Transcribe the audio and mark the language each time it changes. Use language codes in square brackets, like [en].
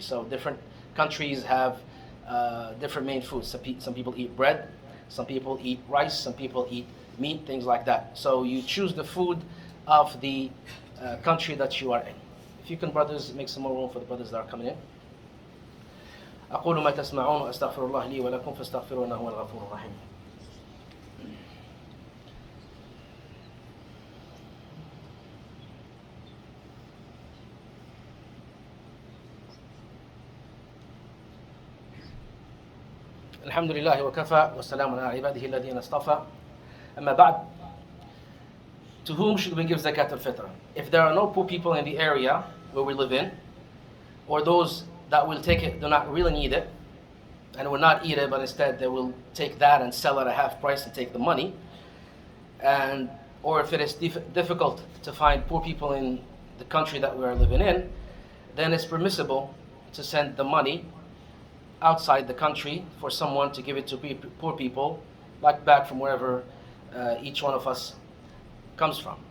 [en] So different countries have different main foods. Some people eat bread, some people eat rice, some people eat meat, things like that. So you choose the food of the country that you are in. If you can, brothers, make some more room for the brothers that are coming in. [ar] أقول ما تسمعون وأستغفر الله لي ولكم فاستغفروه إنه هو الغفور الرحيم. الحمد لله وكفى والسلام على عباده الذين اصطفى. أما بعد, [en] to whom should we give Zakat al-Fitr? If there are no poor people in the area where we live in, or those that will take it do not really need it and will not eat it, but instead they will take that and sell it at half price and take the money, and or if it is difficult to find poor people in the country that we are living in, then it's permissible to send the money outside the country for someone to give it to poor people, like back from wherever each one of us comes from.